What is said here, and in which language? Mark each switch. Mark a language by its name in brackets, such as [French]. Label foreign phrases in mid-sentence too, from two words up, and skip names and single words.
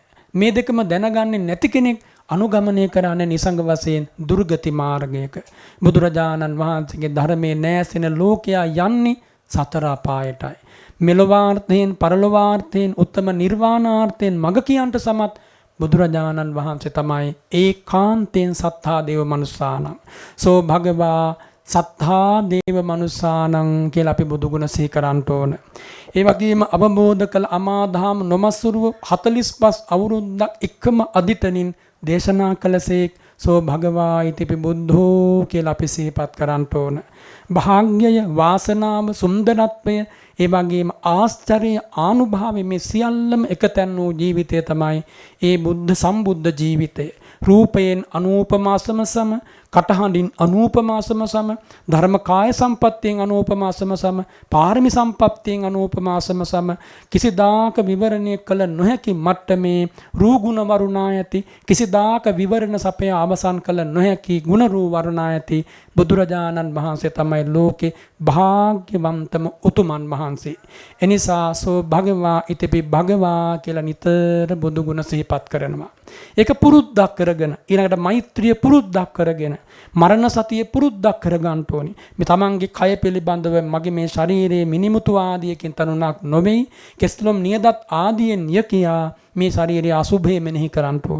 [Sinhala] මේ දෙකම දැනගන්නේ නැති කෙනෙක් අනුගමනය කරන්නේ නිසංග වශයෙන් දුර්ගති මාර්ගයක. බුදුරජාණන් වහන්සේගේ ධර්මයේ නැසෙන ලෝකයා යන්නේ සතර අපායටයි. මෙලොවාර්ථයෙන් පරලොවාර්ථයෙන් උත්තම නිර්වාණාර්ථයෙන් මඟ කියන්ට සමත් බුදුරජාණන් වහන්සේ තමයි ඒකාන්තයෙන් [Pali] සත්තා දේව මනුස්සානං. සෝ භගවා සත්තා දේව මනුස්සානං [Sinhala] කියලා අපි බුදුගුණ සිහි කරන්න ඕන. ඒ වගේම අවබෝධ කළ අමාදහම් නොමසුරුව 45 අවුරුද්දක් එකම අදිතනින් දේශනා කළසේක් [Pali] සෝ භගවා ඉතිපි බුද්ධෝ [Sinhala] කියලා අපි සිහිපත් කරන්න ඕන. භාග්‍යය, වාසනාව, සුන්දරත්වය, ඒ වගේම ආශ්චර්ය ආනුභාවය මේ සියල්ලම එකතැන් වූ ජීවිතය තමයි ඒ බුද්ධ සම්බුද්ධ ජීවිතය. රූපයෙන් අනූපමා සම, කටහඬින් අනූපමා සම, ධර්ම කාය සම්පත්තියෙන් අනූපමා සම, පාරමී සම්පත්තියෙන් අනූපමා සම, කිසිදාක විවරණය කළ නොහැකි මට්ටමේ රූගුණ වරුණා ඇති, කිසිදාක විවරණ සපය අවසන් කළ නොහැකි ගුණ රූ වරුණා ඇති බුදුරජාණන් වහන්සේ තමයි ලෝකේ භාග්‍යවන්තම උතුමන් වහන්සේ. එනිසා [Pali] සෝ භගවා ඉතිපි භගවා [Sinhala] කියලා නිතර බුදු ගුණ සිහිපත් කරනවා. ඒක පුරුද්දක් කරගෙන ඊළඟට මෛත්‍රිය පුරුද්දක් කරගෙන මරණ සතිය පුරුද්දක් කරගන්න ඕනි. මේ තමන්ගේ කය පිළිබඳව මගේ මේ ශරීරයේ මිනිමුතු ආදියකින් තනුණක් නොවේයි. කෙස්ලොම් නියදත් ආදියෙන් යකියා මේ ශරීරයේ අසුභය මෙනෙහි කරන්න ඕන.